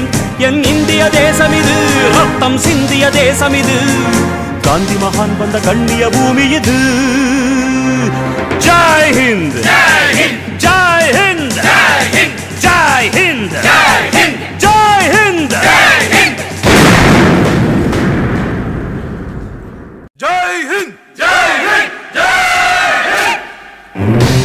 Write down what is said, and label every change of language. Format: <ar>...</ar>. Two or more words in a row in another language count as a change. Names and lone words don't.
<ta>என் இந்திய தேசம் இது ரத்தம் சிந்திய தேசம் இது. காந்தி மகான் வந்த கண்ணிய பூமி இது.</ta> <hi>जय हिंद जय हिंद जय हिंद जय हिंद जय हिंद जय हिंद जय हिंद जय हिंद जय हिंद जय हिंद जय हिंद।</hi>